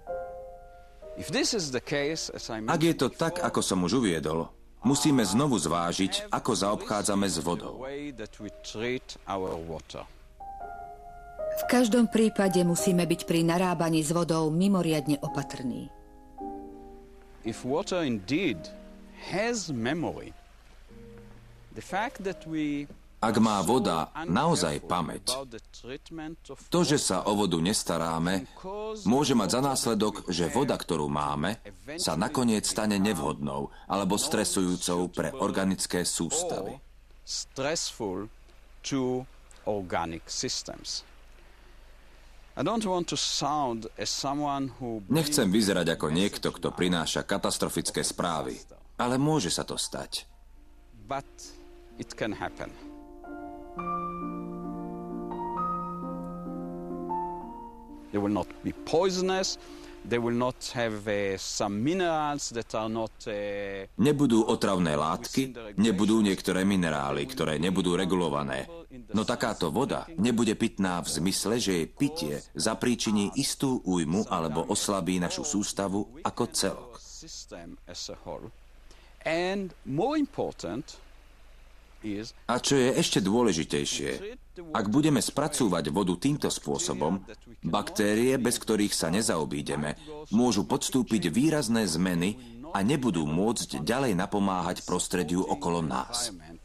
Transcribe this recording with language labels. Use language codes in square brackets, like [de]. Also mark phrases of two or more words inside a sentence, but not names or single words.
[sk] Ak je to tak, ako som už uviedol, musíme znovu zvážiť, ako zaobchádzame s vodou. V každom prípade musíme byť pri narábaní s vodou mimoriadne opatrní. [en] If water indeed has memory, the fact that we [sk] Ak má voda naozaj pamäť, to, že sa o vodu nestaráme, môže mať za následok, že voda, ktorú máme, sa nakoniec stane nevhodnou alebo stresujúcou pre organické sústavy. Nechcem vyzerať ako niekto, kto prináša katastrofické správy, ale môže sa to stať. [en] But it can happen. They will not be poisonous. They will not have some minerals that are not. [sk] Nebudú otravné látky, nebudú niektoré minerály, ktoré nebudú regulované. No takáto voda nebude pitná v zmysle, že jej pitie zapríčiní istú újmu alebo oslabí našu sústavu ako celok. [en] And more important, [sk] a čo je ešte dôležitejšie, ak budeme spracúvať vodu týmto spôsobom, baktérie, bez ktorých sa nezaobídeme, môžu podstúpiť výrazné zmeny a nebudú môcť ďalej napomáhať prostrediu okolo nás.